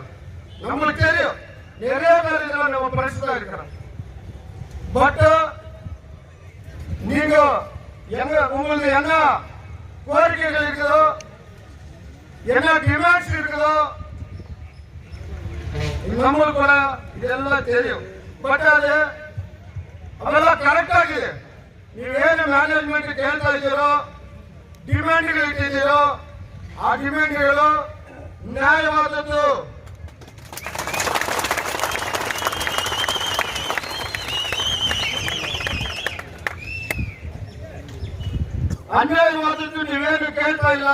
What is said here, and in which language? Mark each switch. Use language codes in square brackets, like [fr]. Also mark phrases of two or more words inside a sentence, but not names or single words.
[ta] நம்மளுக்கு தெரியும் நிறைய பேர் இதெல்லாம் நம்ம பிரச்சனை இருக்கிறோம். பட் நீங்க உங்களுக்கு என்ன கோரிக்கைகள் இருக்குதோ, என்ன டிமாண்ட்ஸ் இருக்குதோ, நம்மளுக்கு கூட இதெல்லாம் தெரியும். [kn] ಬಟ್ ಅದೆಲ್ಲ ಕರೆಕ್ಟ್ ಆಗಿದೆ. ನೀವೇನು ಮ್ಯಾನೇಜ್ಮೆಂಟ್ ಕೇಳ್ತಾ ಇದ್ದೀರೋ, ಡಿಮ್ಯಾಂಡ್ಗಳು ಇಟ್ಟಿದ್ದೀರೋ, ಆ ಡಿಮ್ಯಾಂಡ್ಗಳು ನ್ಯಾಯವಾದದ್ದು. ಅನ್ಯಾಯವಾದದ್ದು ನೀವೇನು ಕೇಳ್ತಾ ಇಲ್ಲ.